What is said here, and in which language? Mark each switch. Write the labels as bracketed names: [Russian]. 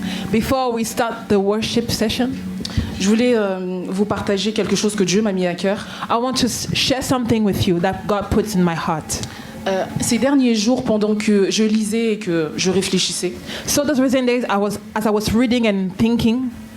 [English] Before we start the worship session, [French] je voulais vous partager quelque chose que Dieu m'a mis à cœur. [English] I want to share something with you that God puts in my heart. [French] Ces derniers jours, pendant que je lisais et que je réfléchissais, [English] so those recent days, as I was reading and thinking,